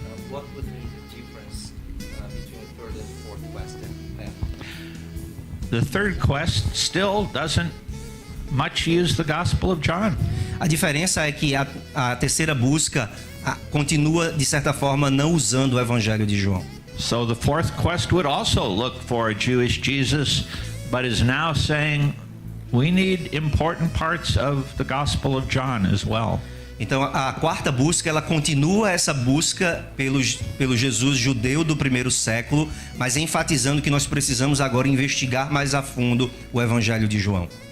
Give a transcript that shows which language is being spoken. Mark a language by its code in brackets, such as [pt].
[en] What would be the difference between the third and fourth quest? The third quest still doesn't much use the Gospel of John. [pt] A diferença é que a terceira busca continua, de certa forma, não usando o Evangelho de João. [en] So the fourth quest would also look for a Jewish Jesus, but is now saying we need important parts of the Gospel of John as well. [pt] Então a quarta busca, ela continua essa busca pelo Jesus judeu do primeiro século, mas enfatizando que nós precisamos agora investigar mais a fundo o Evangelho de João.